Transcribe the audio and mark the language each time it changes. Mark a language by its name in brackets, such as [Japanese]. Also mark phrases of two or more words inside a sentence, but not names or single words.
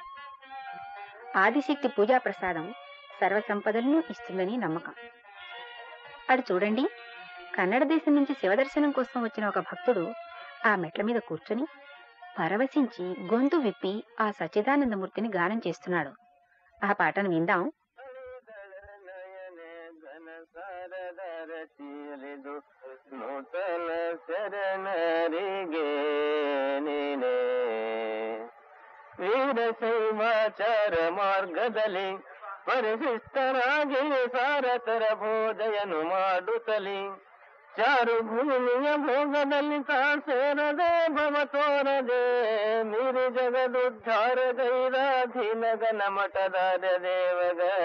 [Telugu] ఆదిశక్తి పూజా ప్రసాదం సర్వసంపదలను ఇస్తుందని నమ్మకం. అటు చూడండి, కన్నడ దేశం నుంచి శివదర్శనం కోసం వచ్చిన ఒక భక్తుడు ఆ మెట్ల మీద కూర్చొని పరవశించి గొంతు విప్పి ఆ సచ్చిదానందమూర్తిని గానం చేస్తున్నాడు. ఆ పాటను విందాం. [Kannada] ನೂತನ ಶರಣರಿಗೆ ನೀನೆ ವೀರಶೈವಾಚಾರ ಮಾರ್ಗದಲ್ಲಿ ಪರಿಶಿಷ್ಟರಾಗಿ ಸಾರತರ ಭೋಜಯನು ಮಾಡುತ್ತಲಿ ಚಾರು ಭೂಮಿಯ ಭೋಗದಲ್ಲಿ ಸೇರದೆ ಭವ ತೋರದೆ ಮೀರಿ ಜಗದುದ್ಧಾರಗೈರಾಧೀನಗನ ಮಠದಾರ ದೇವಗ